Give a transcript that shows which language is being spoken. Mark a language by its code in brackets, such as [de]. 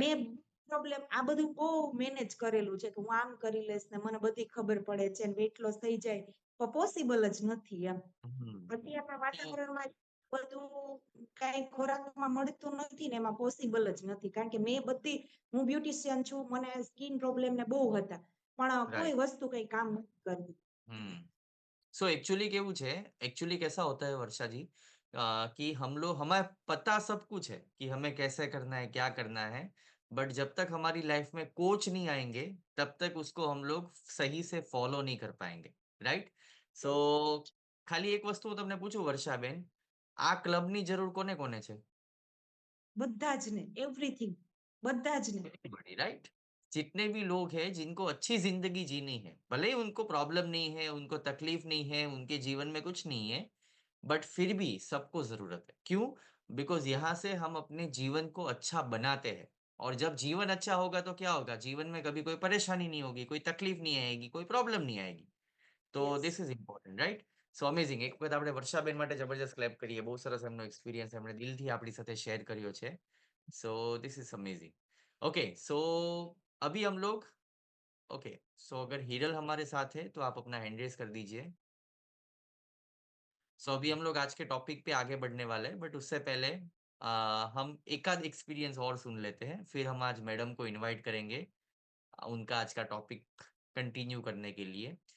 [gu] મેં પ્રોબ્લેમ આ બધું બહુ મેનેજ કરેલું છે કે હું આમ કરી લઈશ ને મને બધી ખબર પડે છે ને વેટ લોસ થઈ જાય, પણ પોસિબલ જ નથી એમ. અત્યારના વાતાવરણમાં બધું કાંઈ ખોરાકમાં મળતું નથી ને એમાં પોસિબલ જ નથી. કારણ કે હું બ્યુટિશિયન છું, મને સ્કિન પ્રોબ્લેમ ને બહુ હતા, પણ કોઈ [en] Right. [hi] વસ્તુ कहीं काम नहीं करती। सो एक्चुअली [gu] केवु छे, [hi] एक्चुअली कैसा होता है वर्षा जी, कि हम लोग हमें पता सब कुछ है कि हमें कैसे करना है, क्या करना है, बट जब तक हमारी लाइफ में कोच नहीं आएँगे, तब तक उसको हम लोग सही से फॉलो नहीं कर पाएँगे, राइट? सो खाली एक वस्तु [gu] હું તમને પૂછું વર્ષાબેન, આ ક્લબની જરૂર કોને-કોને છે? બધા જ ને, એવરીથિંગ, બધા જ ને। [en] Everybody, right? [hi] जितने भी लोग हैं जिनको अच्छी ज़िंदगी जीनी है, भले ही उनको प्रॉब्लम नहीं है, उनको तकलीफ नहीं है, उनके जीवन में कुछ नहीं है, बट फिर भी सबको ज़रूरत है। क्यों? बिकॉज़ यहाँ से हम अपने जीवन को अच्छा बनाते हैं और जब जीवन अच्छा होगा तो क्या होगा? जीवन में कभी कोई परेशानी नहीं होगी, कोई तकलीफ नहीं आएगी, कोई प्रॉब्लम नहीं आएगी। [gu] તો [en] Yes. This is important, right? So amazing. [gu] એક વખત આપણે વર્ષાબેન માટે જબરજસ્ત ક્લેપ કરીએ. બહુ સરસ એમનો એક્સપિરિયન્સ એમણે દિલથી આપણી સાથે शेयर કર્યો છે. [en] So this is amazing. [hi] Okay, सो अभी हम लोग ओके, सो अगर हिरल हमारे साथ है, तो आप अपना हैंड रेज़ कर दीजिए। सो अभी हम लोग आज के टॉपिक पे आगे बढ़ने वाले हैं, बट उससे पहले हम एक आध एक्सपीरियंस और सुन लेते हैं, फिर हम आज मैडम को इनवाइट करेंगे उनका आज का टॉपिक कंटिन्यू करने के लिए।